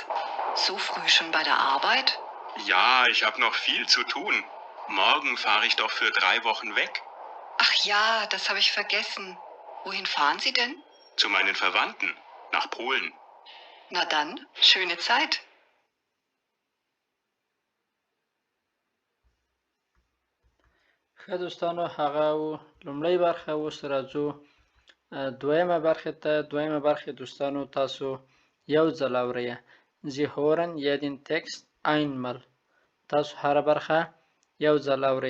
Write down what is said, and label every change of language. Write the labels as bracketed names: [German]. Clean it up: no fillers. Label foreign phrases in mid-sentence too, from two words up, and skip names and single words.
[German] So früh schon bei der Arbeit? Ja, ich habe noch viel zu tun. Morgen fahre ich doch für 3 Wochen weg. Ach ja, das habe ich vergessen. Wohin fahren Sie denn? Zu meinen Verwandten. Nach Polen. Na dann, schöne Zeit. [Pashto] ښه دوستانو هغه لومړی برخه اوس راځو دویمه برخه ته. دویمه برخه دوستانو تاسو یو ځل اورئ. [German] Sie hören jeden Text einmal. [Pashto] تاسو هره برخه یو ځل اورئ.